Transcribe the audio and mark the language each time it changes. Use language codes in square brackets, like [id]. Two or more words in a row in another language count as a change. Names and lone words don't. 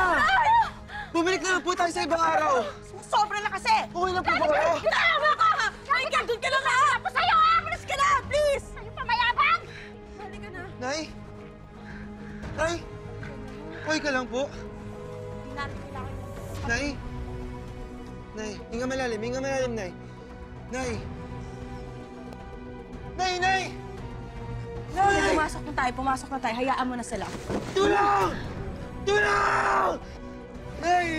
[tl] Bumalik na lang po tayo sa ibang araw! Sobra na kasi! Okay na po ba kayo? Tama ka! Ay, doon ka lang ako sa'yo, Alis ka na, please! Sa'yo pa mayabang! Halika na. Nay? Nay? Okay ka lang po? Hindi natin kailangan yung... Nay? Nay, hinga malalim, Nay. Nay! Nay! Pumasok na tayo. Hayaan mo na sila. Tulong! Tulong! Nay!